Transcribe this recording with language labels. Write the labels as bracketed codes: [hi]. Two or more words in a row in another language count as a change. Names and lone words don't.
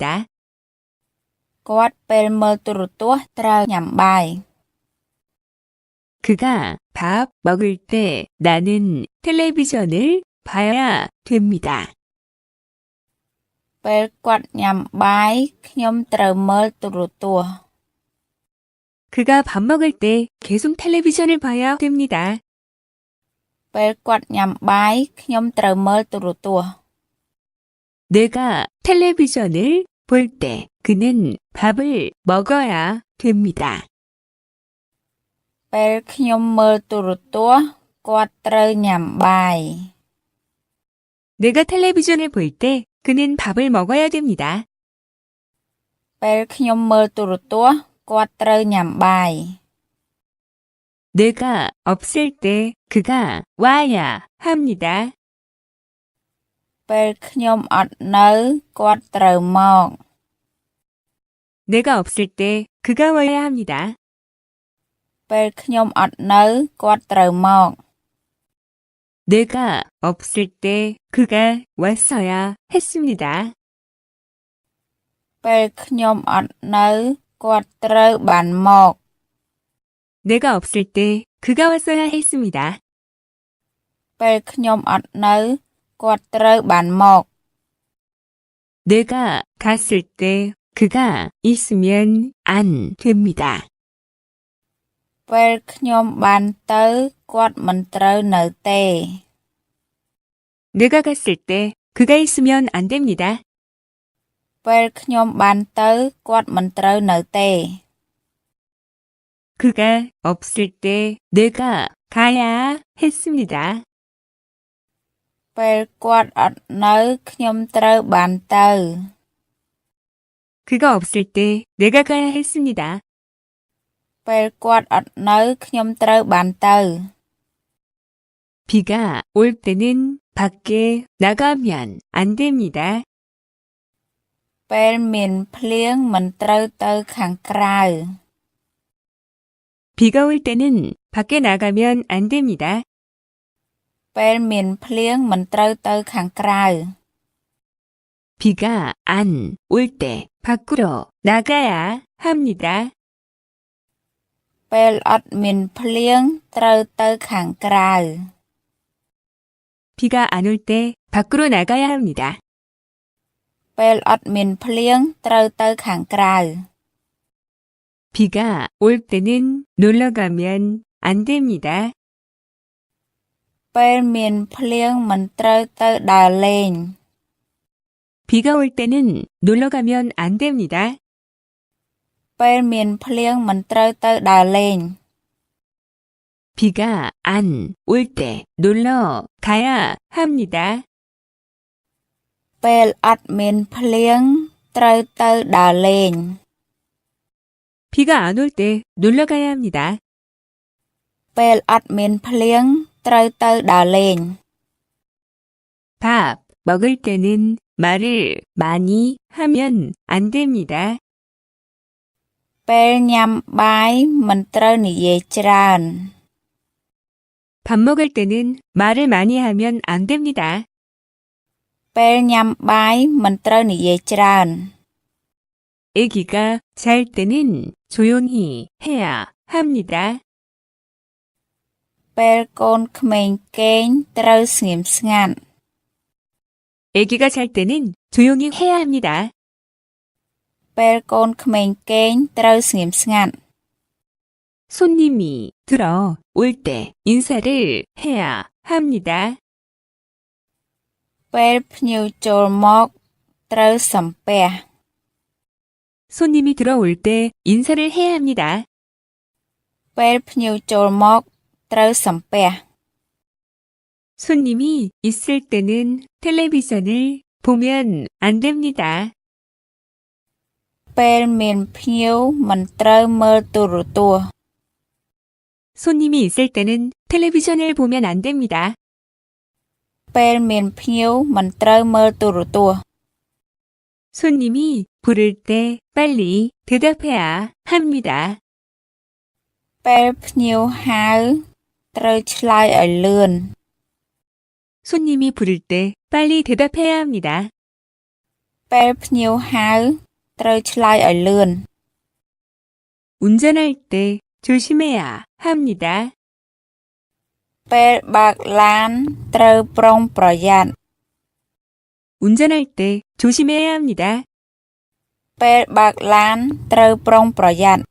[km] គាត់ពេលមើលទូរទស្សន៍ត្រូវញ៉ាំបាយ [ko] 그가 밥 먹을 때 나는 텔레비전을 봐야 됩니다. [km] ពេលគាត់ញ៉ាំបាយខ្ញុំត្រូវមើលទូរទស្សន៍ [ko] 그가 밥 먹을 때 계속 텔레비전을 봐야 됩니다. [km] ពេលគាត់ញ៉ាំបាយខ្ញុំត្រូវមើលទូរទស្សន៍ [ko] 내가 텔레비전을 볼 때 그는 밥을 먹어야 됩니다. [km] ពេលខ្ញុំមើលទូរទស្សន៍គាត់ត្រូវញ៉ាំបាយ [ko] 내가 텔레비전을 볼 때 그는 밥을 먹어야 됩니다. [km] ពេលខ្ញុំមើលទូរទស្សន៍គាត់ត្រូវញ៉ាំបាយ [ko] 내가 없을 때 그가 와야 합니다. [km] ពេលខ្ញុំអត់នៅគាត់ត្រូវមក [ko] 내가 없을 때 그가 와야 합니다. [km] ពេលខ្ញុំអត់នៅគាត់ត្រូវមក [ko] 내가 없을 때 그가 왔어야 했습니다. [km] ពេលខ្ញុំអត់នៅគាត់ត្រូវបានមក [ko] 내가 없을 때 그가 왔어야 했습니다. [km] ពេលខ្ញុំអត់នៅគាត់ត្រូវបានមក [ko] 내가 갔을 때 그가 있으면 안 됩니다. [km] ពេលខ្ញុំបានទៅគាត់មិនត្រូវនៅទេ [ko] 내가 갔을 때 그가 있으면 안 됩니다. [km] ពេលខ្ញុំបានទៅគាត់មិនត្រូវនៅទេ [ko] 그가 없을 때 내가 가야 했습니다. [km] ពេលគាត់អត់នៅខ្ញុំត្រូវបានទៅ [ko] 그가 없을 때 내가 가야 했습니다. [km] ពេលគាត់អត់នៅខ្ញុំត្រូវបានទៅ [ko] 비가 올 때는 밖에 나가면 안 됩니다. [km] ពេលមានភ្លៀងមិនត្រូវទៅខាងក្រៅ [ko] 비가 올 때는 밖에 나가면 안 됩니다. [km] ពេលមានភ្លៀងមិនត្រូវទៅខាងក្រៅ [ko] 비가 안 올 때 밖으로 나가야 합니다. [km] ពេលអត់មានភ្លៀងត្រូវទៅខាងក្រៅ [ko] 비가 안 올 때 밖으로 나가야 합니다. [km] ពេលអត់មានភ្លៀងត្រូវទៅខាងក្រៅ [ko] 비가 올 때는 놀러 가면 안 됩니다. [km] ពេលមានភ្លៀងមិនត្រូវទៅដើរលេង [ko] 비가 올 때는 놀러 가면 안 됩니다. [km] ពេលមានភ្លៀងមិនត្រូវទៅដើរលេង [ko] 비가 안 올 때 놀러 가야 합니다. [km] ពេលអត់មានភ្លៀងត្រូវទៅដើរលេង [ko] 비가 안 올 때 놀러 가야 합니다. [km] ពេលអត់មានភ្លៀងត្រូវទៅដើរលេង [ko] 밥 먹을 때는 말을 많이 하면 안 됩니다. [km] ពេលញ៉ាំបាយមិនត្រូវនិយាយច្រើន [ko] 밥 먹을 때는 말을 많이 하면 안 됩니다. [km] ពេលញ៉ាំបាយមិនត្រូវនិយាយច្រើន [ko] 아기가 잘 때는 조용히 해야 합니다. [km] ពេលកូនក្មេងគេងត្រូវស្ងៀមស្ងាត់ [ko] 아기가 잘 때는 조용히 해야 합니다. [km] ពេលកូនក្មេងគេងត្រូវស្ងៀមស្ងាត់ [ko] 손님이 들어올 때 인사를 해야 합니다. [km] ពេលភ្ញៀវចូលមកត្រូវសំពះ [ko] 손님이 들어올 때 인사를 해야 합니다. [km] ពេលភ្ញៀវចូលមកត្រូវសំពះ [ko] 손님이 있을 때는 텔레비전을 보면 안 됩니다. [km] ពេលមានភ្ញៀវមិនត្រូវមើលទូរទស្សន៍ [ko] 손님이 있을 때는 텔레비전을 보면 안 됩니다. [km] ពេលមានភ្ញៀវមិនត្រូវមើលទូរទស្សន៍ [ko] 손님이 부를 때 빨리 대답해야 합니다. [km] ពេលភ្ញៀវហៅត្រូវឆ្លើយឲ្យលឿន [ko] 손님이 부를 때 빨리 대답해야 합니다. [km] ពេលភ្ញៀវហៅត្រូវឆ្លើយឲ្យលឿន [ko] 운전할 때 조심해야 합니다. [km] ពេលបើកឡានត្រូវប្រុងប្រយ័ត្ន [ko] 운전할 때 조심해야 합니다. [km] ពេលបើកឡានត្រូវប្រុងប្រយ័ត្ន